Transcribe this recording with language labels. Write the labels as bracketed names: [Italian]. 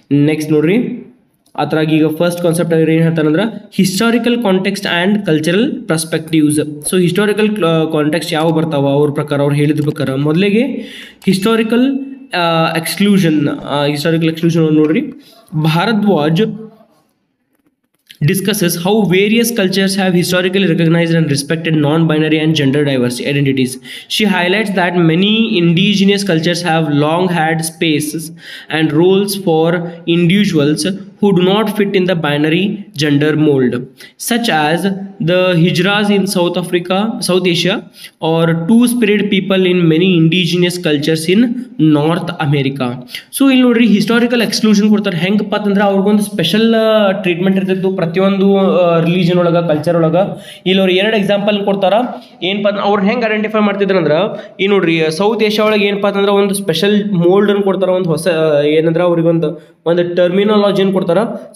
[Kannada] Next ನೋಡ್ರಿ, ಅದ್ರಾಗ ಈಗ ಫಸ್ಟ್ ಕಾನ್ಸೆಪ್ಟ್ ಅವ್ರು ಏನು ಹೇಳ್ತಾರಂದ್ರೆ historical context and cultural perspectives. So historical context ಯಾವ ಬರ್ತಾವ ಅವ್ರ ಪ್ರಕಾರ, ಅವ್ರು ಹೇಳಿದ ಪ್ರಕಾರ ಮೊದಲಿಗೆ ಹಿಸ್ಟಾರಿಕಲ್ ಎಕ್ಸ್ಕ್ಲೂಷನ್ ನೋಡ್ರಿ. [English] Bharadwaj discusses how various cultures have historically recognized and respected non-binary and gender diverse identities. She highlights that many indigenous cultures have long had spaces and roles for individuals who do not fit in the binary gender mold, such as the Hijras in South Asia, or two-spirit people in many indigenous cultures in North America. [Kannada] So ಇಲ್ಲಿ ನೋಡ್ರಿ, historical exclusion ಕೊಡ್ತಾರೆ. ಹೆಂಗಪ್ಪ ಅಂತಂದ್ರೆ ಅವ್ರಿಗೊಂದು special treatment ಇರ್ತಿತ್ತು ಪ್ರತಿಯೊಂದು religion ಒಳಗೆ, culture ಒಳಗೆ. ಇಲ್ಲಿ ಅವ್ರು ಎರಡು ಎಕ್ಸಾಂಪಲ್ ಕೊಡ್ತಾರ. ಏನಪ್ಪ ಅಂದ್ರೆ ಅವ್ರನ್ನ ಹೆಂಗೆ ಐಡೆಂಟಿಫೈ ಮಾಡ್ತಿದ್ರು ಅಂದ್ರೆ, ಈ ನೋಡ್ರಿ ಸೌತ್ ಏಷ್ಯಾ ಒಳಗೆ ಏನಪ್ಪ ಅಂತಂದ್ರೆ ಒಂದು ಸ್ಪೆಷಲ್ ಮೋಲ್ಡ್ ಅನ್ನು ಕೊಡ್ತಾರೆ. ಒಂದು ಹೊಸ ಏನಂದ್ರೆ ಅವ್ರಿಗೊಂದು ಟರ್ಮಿನಾಲಜಿಯನ್ನು ಕೊಡ್ತಾರೆ. ತಗೋತಾರ.